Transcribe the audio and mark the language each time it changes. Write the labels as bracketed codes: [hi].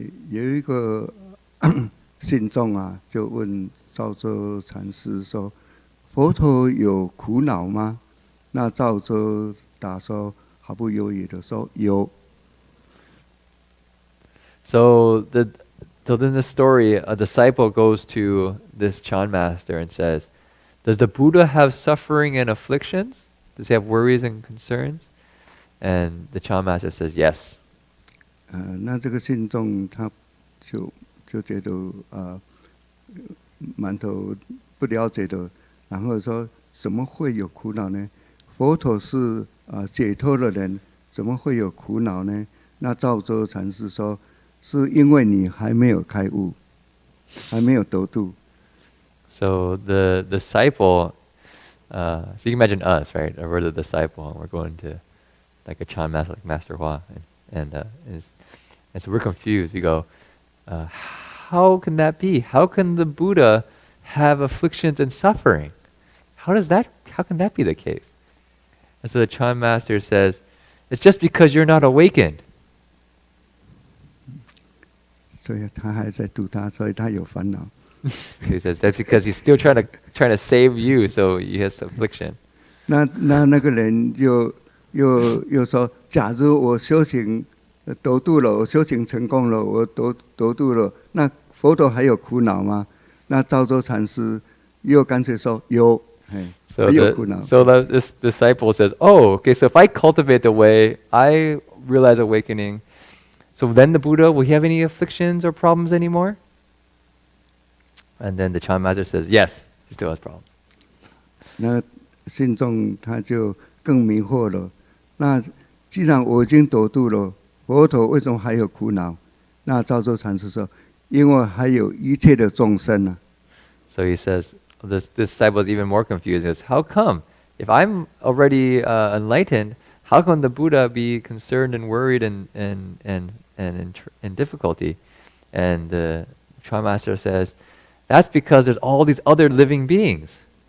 [zh] 有一个信众啊，就问赵州禅师说：“佛陀有苦恼吗？” 那赵州答说，毫不犹豫的说：“有。” [en] So in this story, a disciple goes to this Chan master and says, "Does the Buddha have suffering and afflictions? Does he have worries and concerns?" And the Chan master says, "Yes." [zh] 那这个信众他就觉得满头不了解的，然后说：“怎么会有苦恼呢？佛陀是解脱的人，怎么会有苦恼呢？” 那赵州禅师说：“是因为你还没有开悟，还没有得度。” [en] So the disciple, so you can imagine us, right? We're the disciple, and we're going to like a Chan master, like Master Hua, and so we're confused. We go, how can that be? How can the Buddha have afflictions and suffering? How can that be the case? And so the Chan master says, it's just because you're not awakened. [zh] 所以他还在度他，所以他有烦恼。 [en] He says that's because he's still trying to save you, so he has affliction. [zh] 那个人又说：“假如我修行得度了，我修行成功了，我得度了，那佛陀还有苦恼吗？” 那赵州禅师又干脆说：“有。” [en] So this disciple says, "Oh, okay. So if I cultivate the way, I realize awakening. So then the Buddha, will he have any afflictions or problems anymore?" And then the Chan master says, "Yes, he still has problems." [zh] 那信众他就更迷惑了。那既然我已经得度了，佛陀为什么还有苦恼？那赵州禅师说：“因为还有一切的众生啊。” [en] So he says, this disciple is even more confused. He says, "How come? If I'm already enlightened, how can the Buddha be concerned and worried and in difficulty?" And the Chan master says, "That's because there's all these other living beings."